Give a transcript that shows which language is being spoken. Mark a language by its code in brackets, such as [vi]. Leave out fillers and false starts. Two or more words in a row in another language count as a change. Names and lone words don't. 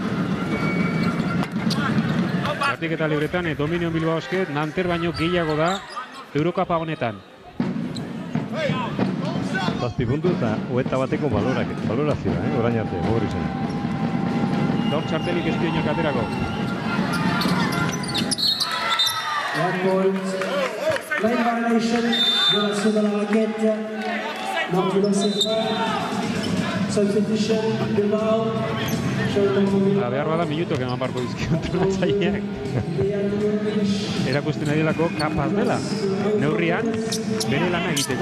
[eu] Jaurtik eta libretan, Dominio Bilbao Basket, Nanter baino gehiago da Eurokapa honetan. 7 puntu eta 21 balorazioa, orain arte, Bogrisen. Gaur txartelik ez dio aterako. [en] Lane violation, [ca] violació de la raqueta, no violència, substitution, Bilbao, [eu] Behar bada minutuak eman barko dizkio entrenatzaileak. Erakusten ari delako kapaz dela. Neurrian, bere lana egiteko.